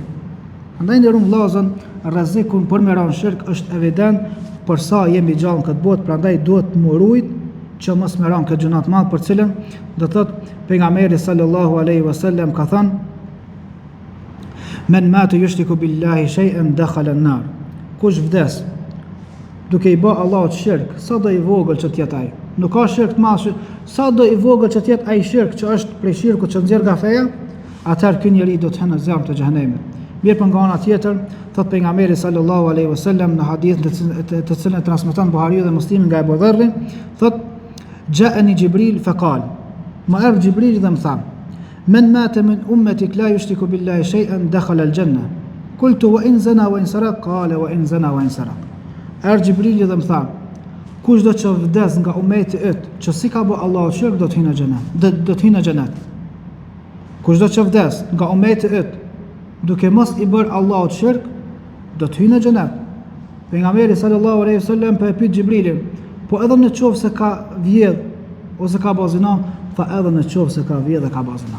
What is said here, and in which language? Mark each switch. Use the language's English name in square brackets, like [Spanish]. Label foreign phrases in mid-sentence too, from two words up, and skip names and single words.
[Albanian] Andaj ndërum vllazën, rrezikun për me rënë shirk është evident për sa jemi gjallë në këtë botë, prandaj duhet të murojt që mos më ran këtë gjunat madh për cilën do thot pejgamberi [Arabic] صلى الله عليه وسلم [Albanian] ka thënë [Arabic] من مات يشرك بالله شيئا دخل النار. [Albanian] Kush vdes duke i bë Allahut shirk, sa do i vogël që të jetë ai. Nuk ka shirk të madh, sa do i vogël që të jetë ai shirk që është prej shirkut që nxjerr nga feja, atëherë ky njeri do të hyjë në zjarr të xhenemit. Mirë për nga ana tjetër, thot pejgamberi [Arabic] صلى الله عليه وسلم [Albanian] në hadith të cilën e transmeton Buhariu dhe Muslimi nga Abu Dharr, thot [Arabic] جاءني جبريل فقال. [Albanian] Ma erdhi Jibril dhe më tha: [Arabic] "من مات من أمتك لا يشرك بالله شيئا دخل الجنة." قلت وإن زنى وإن سرق قال وإن زنى وإن سرق. [Albanian] Erdhi Jibril dhe më tha: "Kush do të vdes nga ummeti yt, që si ka bë Allahu shirk, do të hyjë në xhenet. Do të hyjë në xhenet. Kush do të vdes nga ummeti yt, duke mos i bërë Allahut shirk, do të hyjë në xhenet." Pejgamberi [Arabic] صلى الله عليه وسلم [Albanian] po e pyet Xhibrilin, po edhe në qoftë se ka vjedh ose ka bërë zina, tha edhe në qoftë se ka vjedh dhe ka bërë zina.